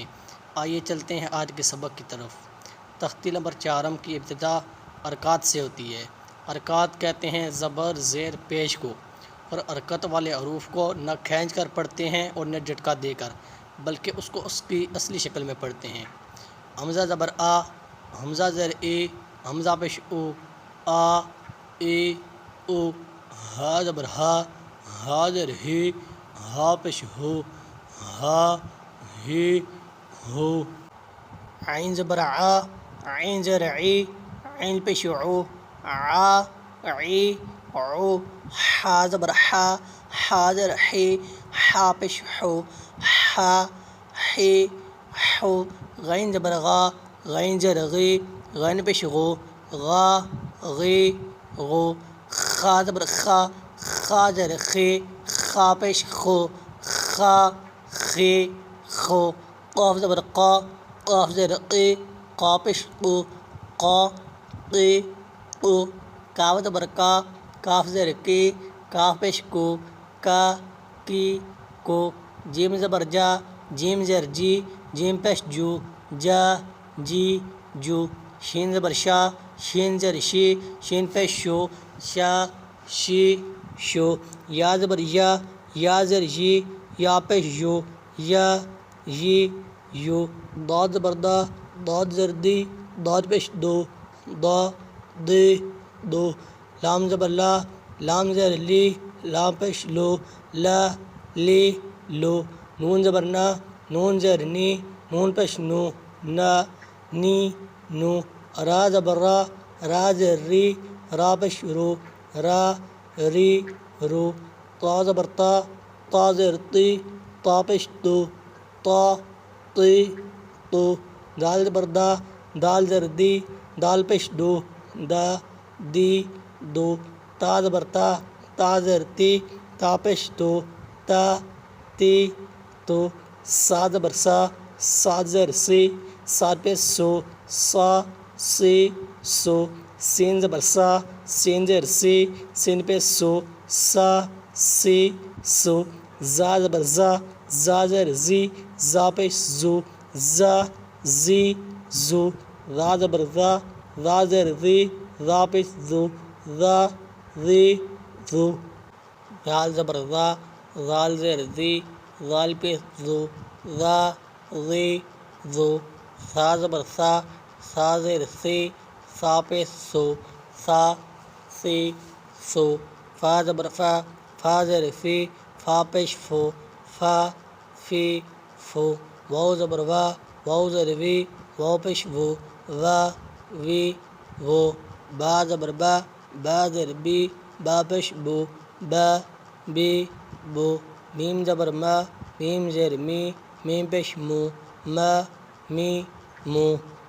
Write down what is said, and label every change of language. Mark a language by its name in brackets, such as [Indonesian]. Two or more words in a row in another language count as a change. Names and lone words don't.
[Urdu] آئیے چلتے ہیں آج کے سبق کی طرف۔ تختی نمبر 4 کی ابتدا حرکات سے ہوتی ہے۔ حرکات کہتے ہیں زبر زیر پیش کو، اور حرکت والے حروف کو نہ کھینچ کر پڑھتے ہیں اور نہ جھٹکا دے کر، بلکہ اس کو اس کی اصلی شکل میں پڑھتے ہیں۔ حمزہ زبر آ، حمزہ زیر اے، حمزہ پیش او، آ اے او، ہا زبر ہا، ہا زیر ہی، ہا پیش ہو، ہا ہی ہو۔ عین زبر آ، عین زیر عی، عین پیش عو، عا عی عو۔ حا زبر حا، حا زیر حی، حا پیش حو، حا حی حو۔ غین زبر غا، غین زیر غی، غین پیش غو، غا غی غو۔ خا زبر خا، خا زیر خی، خا پیش خو، خا خی خو۔ قاف زبر قا، قاف زیر قی، قا پیش قو، قا قی قو۔ کاف زبر کا، کاف زیر کی، کاف پیش کو، کا کی کو۔ جیم زبر جا، جیم زیر جی، جیم پیش جو، جا جی جو۔ شین زبر شا، شین زیر شی، شین پیش شو، شا شی شو۔ یا زبر یا، یا زیر یی، یا پیش یو، یا یی یو۔ داد زبر دا، داد زیر دی، داد پیش دو، دا دی دو۔ لام زبر لا، لام زیر لی، لام پیش لو، لا لی لو۔ نون زبر نا، نون زیر نی، نون پیش نو، نا نی نو۔ را زبر را، را زیر ری، را پیش رو، را ری رو۔ تا زبر تا، تا زیر تی، تا پیش تو، تا تی تو۔ دال زبر دا، دال زیر دی، دال پیش دو، دا دی دو۔ تا زبر تا، تا زیر تی، تا پیش تو، تا تی تو۔ سا زبر سا، سا زیر سی، سا پیش سو، سا سی سو۔ سین زبر سا، سین زیر سی، سین پیش سو، سا سی سو۔ زا زبر زا، زا زیر زی، زا پیش زو، زا زی زو۔ را زبر را، را زیر ری، را پیش زو، را ری زو۔ رال زبر را، رال زیر ری، رال پیش زو، را ری زو۔ سا زبر سا، سا زیر سی، سا پیش سو، سا سی سو۔ فا زبر فا، فا زیر فی، فا پیش فو، فا فی فو۔ واو زبر وا، واو زیر وی، واو پیش وو، وا وی وو۔ با زبر با، با زیر بی، با پیش بو، با بی بو۔ میم زبر ما، میم زیر می، میم پیش مو، ما می مو۔